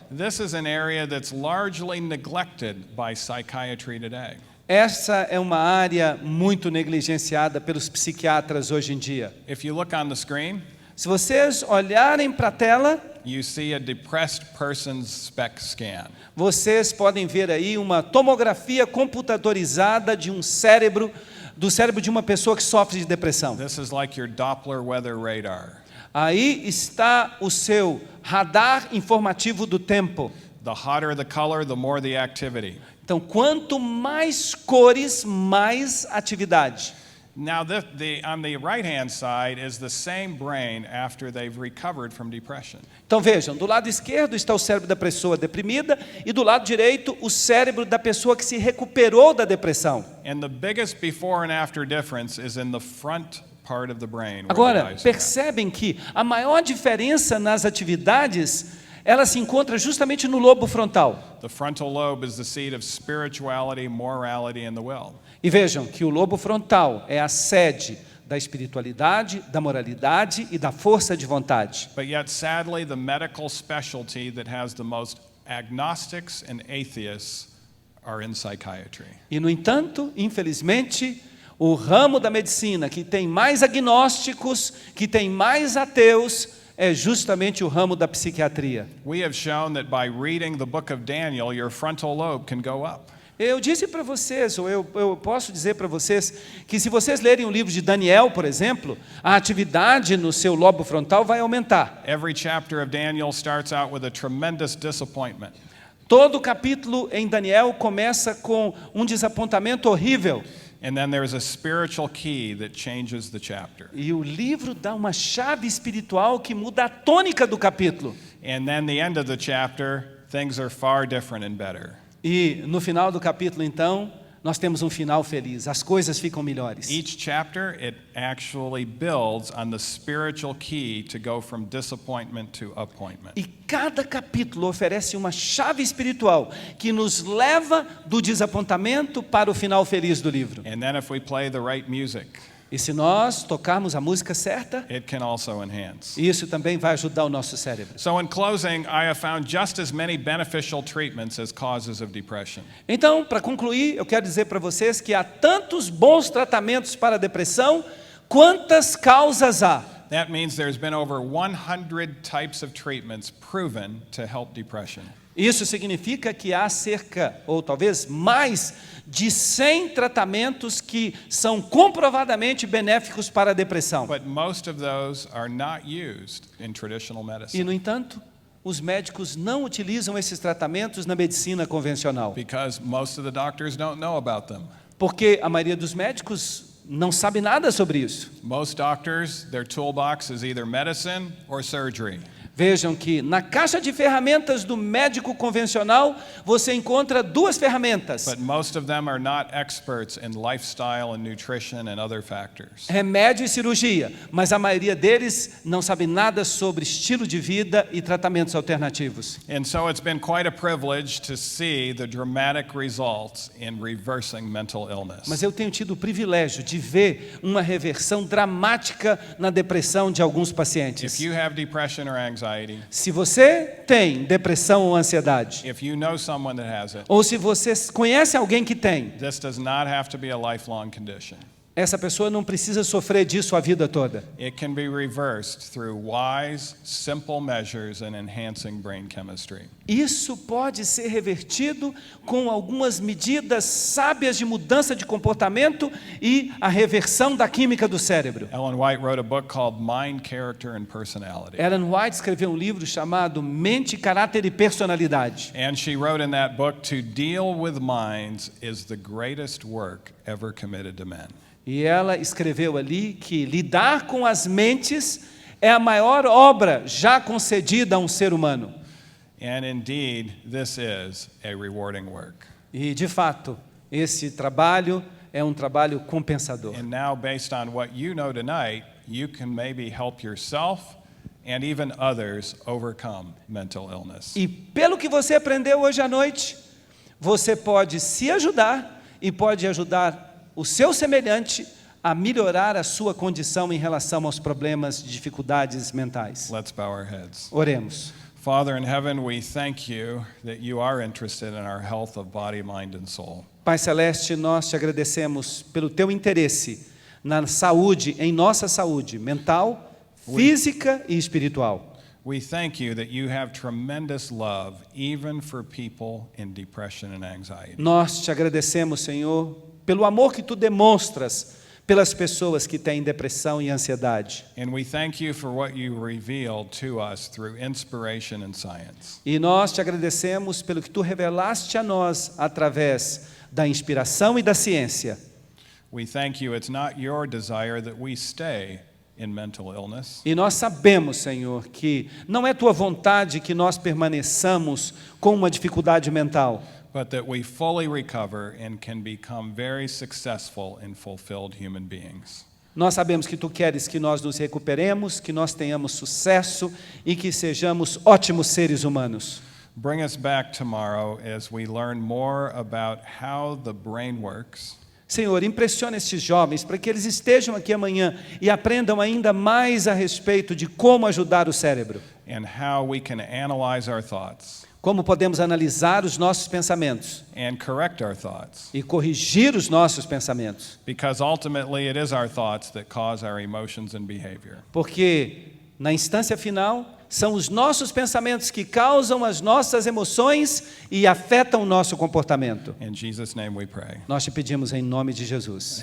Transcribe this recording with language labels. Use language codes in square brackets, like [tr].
[en] This is an area that's largely neglected by psychiatry today. [pt] Essa é uma área muito negligenciada pelos psiquiatras hoje em dia. [en] If you look on the screen, [pt] Se vocês olharem para a tela, [en] you see a depressed person's SPECT scan. [pt] vocês podem ver aí uma tomografia computadorizada de do cérebro de uma pessoa que sofre de depressão. [en] This is like your Doppler weather radar. [pt] Aí está o seu radar informativo do tempo. [en] The hotter the color, the more the activity. [pt] Então, quanto mais cores, mais atividade. [en] Now, on the right-hand side is the same brain after they've recovered from depression. [pt] Então vejam, do lado esquerdo está o cérebro da pessoa deprimida e do lado direito o cérebro da pessoa que se recuperou da depressão. [en] And the biggest before and after difference is in the front part of the brain. where the [pt] Agora, [en] eyes are at. [pt] percebem que a maior diferença nas atividades, ela se encontra justamente no lobo frontal. [en] The frontal lobe is the seat of spirituality, morality, and the will. [pt] E vejam que o lobo frontal é a sede da espiritualidade, da moralidade e da força de vontade. [en] But yet, sadly, the medical specialty that has the most agnostics and atheists are in psychiatry. [pt] E, no entanto, infelizmente, o ramo da medicina que tem mais agnósticos, que tem mais ateus, é justamente o ramo da psiquiatria. [en] We have shown that by reading the book of Daniel, your frontal lobe can go up. [pt] Eu disse para vocês, ou eu posso dizer para vocês, que se vocês lerem o livro de Daniel, por exemplo, a atividade no seu lobo frontal vai aumentar. [en] Every chapter of Daniel starts out with a tremendous disappointment. [pt] Todo capítulo em Daniel começa com um desapontamento horrível. [en] And then there's a spiritual key that changes the chapter. [pt] E o livro dá uma chave espiritual que muda a tônica do capítulo. [en] And then the end of the chapter, things are far different and better. [pt] E no final do capítulo, então, nós temos um final feliz. As coisas ficam melhores. [en] Each chapter, it actually builds on the spiritual key to go from disappointment to appointment. [pt] E cada capítulo oferece uma chave espiritual que nos leva do desapontamento para o final feliz do livro. [en] And then if we play the right music, [pt] E se nós tocarmos a música certa, [en] it can also enhance. [pt] isso também vai ajudar o nosso cérebro. [en] So in closing, I have found just as many beneficial treatments as causes of depression. [pt] Então, para concluir, eu quero dizer para vocês que há tantos bons tratamentos para a depressão, quantas causas há. [en] That means there's been over 100 types of treatments proven to help depression. [pt] Isso significa que há cerca, ou talvez mais, de 100 tratamentos que são comprovadamente benéficos para a depressão. [en] But most of those are not used in traditional [pt] E, [en] medicine [pt] no entanto, os médicos não utilizam esses tratamentos na medicina convencional, [en] because most of the doctors don't know about them. [pt] porque a maioria dos médicos não sabe nada sobre isso. [en] Most doctors, their toolbox is either medicine or surgery. [pt] Vejam que na caixa de ferramentas do médico convencional, você encontra duas ferramentas: [en] But most of them are not experts in lifestyle and nutrition and other factors. [pt] remédio e cirurgia, mas a maioria deles não sabe nada sobre estilo de vida e tratamentos alternativos. [en] And so it's been quite a privilege to see the dramatic results in reversing mental illness. [pt] Mas eu tenho tido o privilégio de ver uma reversão dramática na depressão de alguns pacientes. [en] If you have depression or anxiety, [pt] Se você tem depressão ou ansiedade, [en] if you know someone that has it, [pt] ou se você conhece alguém que tem, [en] this does not have to be a lifelong condition. [pt] essa pessoa não precisa sofrer disso a vida toda. [en] It can be reversed through wise, simple measures in enhancing brain chemistry. [pt] Isso pode ser revertido com algumas medidas sábias de mudança de comportamento e a reversão da química do cérebro. [en] Ellen White wrote a book called Mind, Character, and Personality. [pt] Ellen White escreveu um livro chamado Mente, Caráter e Personalidade. [en] And she wrote in that book, to deal with minds is the greatest work ever committed to men. [pt] E ela escreveu ali que lidar com as mentes é a maior obra já concedida a um ser humano. [en] And indeed, this is a rewarding work. [pt] E, de fato, esse trabalho é um trabalho compensador. [en] And now, based on what you know tonight, you can maybe help yourself and even others overcome mental illness. [pt] E pelo que você aprendeu hoje à noite, você pode se ajudar e pode ajudar o seu semelhante a melhorar a sua condição em relação aos problemas de dificuldades mentais. [en] Let's bow our heads. [pt] Oremos. [en] Father in heaven, we thank you that you are interested in our health of body, mind, and soul. [pt] Pai Celeste, nós te agradecemos pelo teu interesse na saúde, em nossa saúde mental, física e espiritual. [en] We thank you that you have tremendous love even for people in depression and anxiety. [pt] Nós te agradecemos, Senhor, pelo amor que tu demonstras pelas pessoas que têm depressão e ansiedade. [en] And we thank you for what you revealed to us through inspiration and science. [pt] E nós te agradecemos pelo que tu revelaste a nós através da inspiração e da ciência. [en] We thank you it's not your desire that we stay in mental illness. [pt] E nós sabemos, Senhor, que não é tua vontade que nós permaneçamos com uma dificuldade mental, [en] but that we fully recover and can become very successful and fulfilled human beings. [pt] Nós sabemos que tu queres que nós nos recuperemos, que nós tenhamos sucesso e que sejamos ótimos seres humanos. [en] Bring us back tomorrow as we learn more about how the brain works. [pt] Senhor, impressiona estes jovens para que eles estejam aqui amanhã e aprendam ainda mais a respeito de como ajudar o cérebro. [en] And how we can analyze our thoughts. [pt] Como podemos analisar os nossos pensamentos [en] And correct our thoughts. [pt] e corrigir os nossos pensamentos. [en] Because ultimately it is our thoughts that cause our emotions and behavior. [pt] Porque Na instância final, são os nossos pensamentos que causam as nossas emoções e afetam o nosso comportamento. [en] In Jesus' name we pray. [pt] Nós te pedimos em nome de Jesus.